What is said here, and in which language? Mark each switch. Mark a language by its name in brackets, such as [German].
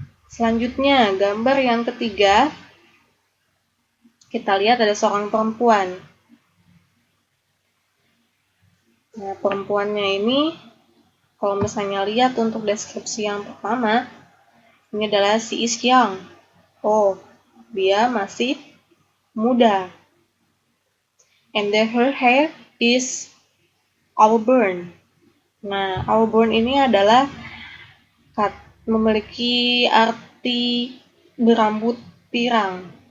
[Indonesian] Selanjutnya, gambar yang ketiga, kita lihat ada seorang perempuan. Nah, perempuannya ini, kalau misalnya lihat untuk deskripsi yang pertama, ini adalah [English] she is young. [Indonesian] Oh, dia masih muda. [English] And then her hair is auburn. [Indonesian] Nah, auburn ini adalah memiliki arti berambut pirang.